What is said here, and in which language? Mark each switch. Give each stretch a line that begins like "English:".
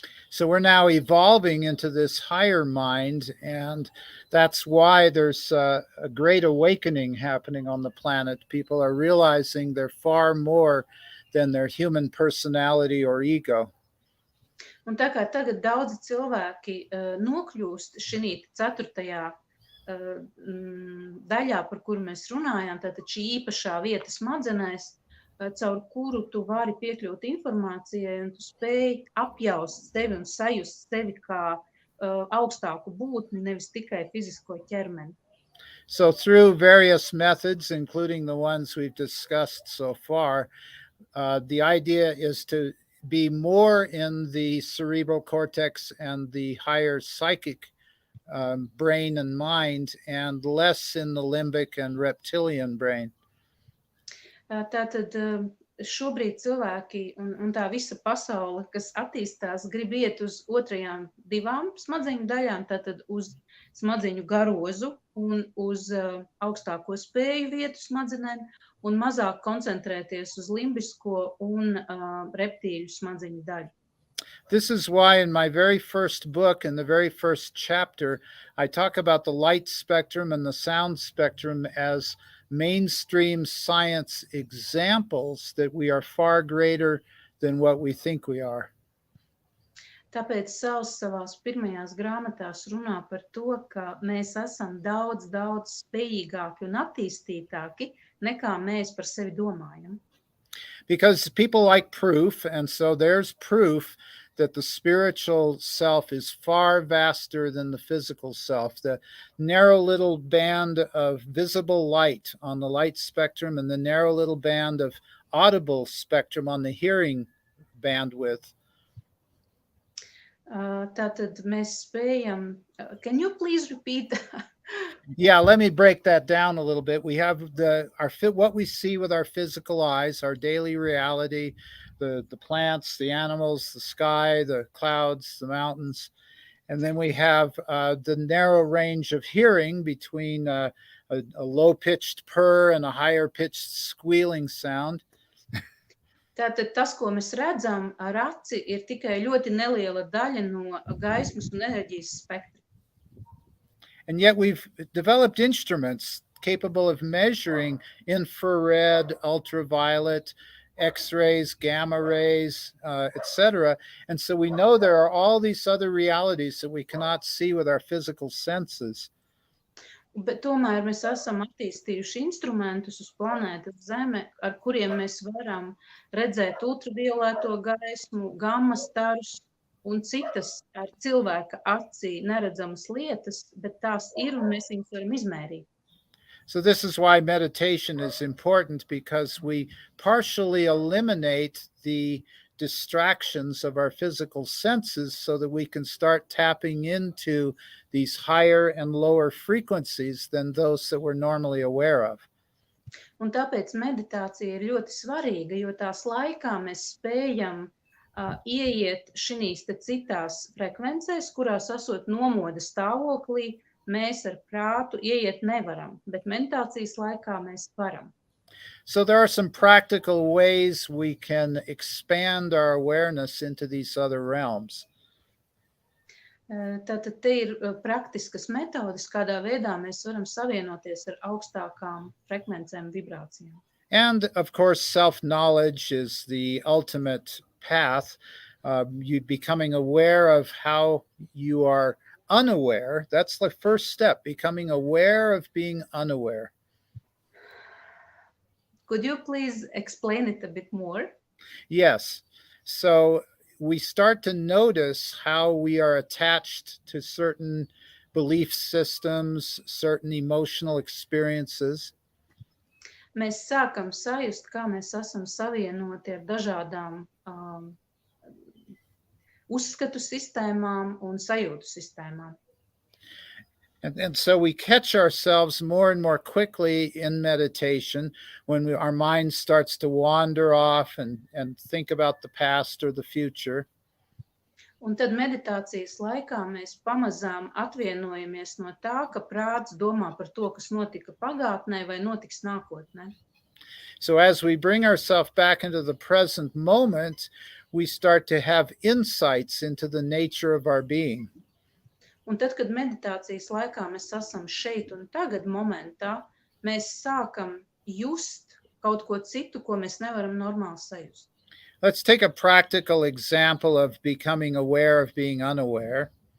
English: So we're now evolving into this higher mind, and that's why there's a great awakening happening on the planet. People are realizing they're far more than their human personality or ego.
Latvian: Un tā kā tagad daudzi cilvēki nokļūst šī 4. daļā, par kuru mēs runājām, tātad šī īpašā vieta smadzenēs, caur kuru tu vari piekļūt informācijai un tu spēj apjaust sevi un sajust sevi kā augstāku būtni, nevis tikai fizisko ķermeni.
English: So through various methods, including the ones we've discussed so far, the idea is to be more in the cerebral cortex and the higher psychic brain and mind, and less in the limbic and reptilian brain.
Latvian: Tātad šobrīd cilvēki un tā visa pasaule, kas attīstās, grib iet uz otrajām 2 smadzeņu daļām, tātad uz smadzeņu garozu un uz augstāko spēju vietu smadzenēm, un mazāk koncentrēties uz limbisko un reptīļu smadzeņu daļu.
English: This is why in my very first book, in the very first chapter, I talk about the light spectrum and the sound spectrum as mainstream science examples that we are far greater than what we think we are.
Latvian: Tāpēc Sals savās pirmajās grāmatās runā par to, ka mēs esam daudz spējīgāki un attīstītāki, nekā mēs par sevi domājam.
English: Because people like proof, and so there's proof that the spiritual self is far vaster than the physical self. The narrow little band of visible light on the light spectrum and the narrow little band of audible spectrum on the hearing bandwidth.
Latvian: Tātad mēs spējam.
English: Can you please repeat that? Yeah, let me break that down a little bit. We have what we see with our physical eyes, our daily reality, the plants, the animals, the sky, the clouds, the mountains. And then we have the narrow range of hearing between a low-pitched purr and a higher-pitched squealing sound.
Latvian: Tātad tas, ko mēs redzam ar aci, ir tikai ļoti neliela daļa no gaismas un enerģijas spektra.
English: And yet we've developed instruments capable of measuring infrared, ultraviolet, X-rays, gamma rays, etc. And so we know there are all these other realities that we cannot see with our physical senses.
Latvian: Bet tomēr mēs esam attīstījuši instrumentus uz planētas Zeme, ar kuriem mēs varam redzēt ultravioleto gaismu, gamma starus un citas ar cilvēka acī neredzamas lietas, bet tās ir un mēs viņus varam izmērīt.
English: So this is why meditation is important, because we partially eliminate the distractions of our physical senses so that we can start tapping into these higher and lower frequencies than those that we're normally aware of.
Latvian: Un tāpēc meditācija ir ļoti svarīga, jo tās laikā mēs spējam ieiet šīs te citās frekvencēs, kurās esot nomoda stāvoklī, mēs ar prātu ieiet nevaram, bet meditācijas laikā mēs varam.
English: So there are some practical ways we can expand our awareness into these other realms.
Latvian: Tātad te ir praktiskas metodes, kādā veidā mēs varam savienoties ar augstākām frekvencēm, vibrācijām.
English: And of course, self-knowledge is the ultimate path. You becoming aware of how you are unaware. That's the first step, becoming aware of being unaware. Could you please explain it a bit more? Yes. So we start to notice how we are attached to certain belief systems, certain emotional experiences.
Latvian: Mēs sākam sajust, kā mēs esam savienoti ar dažādām uzskatu sistēmām un sajūtu sistēmām.
English: And so we catch ourselves more and more quickly in meditation when our mind starts to wander off and think about the past or the future.
Latvian: Un tad meditācijas laikā mēs pamazām atvienojamies no tā, ka prāts domā par to, kas notika pagātnē vai notiks nākotnē.
English: So as we bring ourselves back into the present moment, we start to have insights into the nature of our being.
Latvian: Un tad, kad meditācijas laikā mēs esam šeit un tagad momentā, mēs sākam just kaut ko citu, ko mēs nevaram normāli sajust.
English: Let's take a practical example of becoming aware of being unaware.